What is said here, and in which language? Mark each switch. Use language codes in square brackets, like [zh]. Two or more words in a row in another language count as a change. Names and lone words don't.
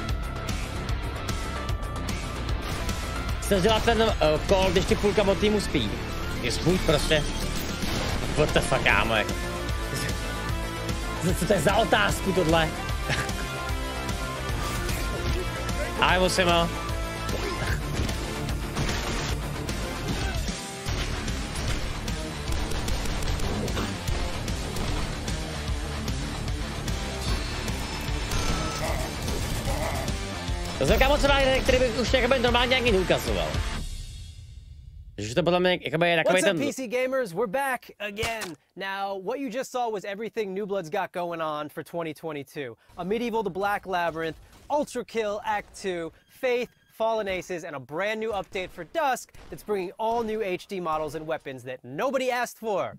[cs] Chceš dělat ten call, když ti půlka od týmu spí. Je spůjď prostě. [en] What the fuck, [cs] kámo, jako. Co to je za otázku tohle? Ale musím, jo. To jsem kámo třeba, který bych už jakoby normálně ani neukazoval. Takže to podle mě jakoby je takový ten... [en] What's up, PC gamers? We're back again. Now, what you just saw was everything New Blood's got going on for 2022. A Medieval to Black Labyrinth, Ultra Kill Act 2, Faith, Fallen Aces, and a brand new update for Dusk that's bringing all new HD models and weapons that nobody asked for.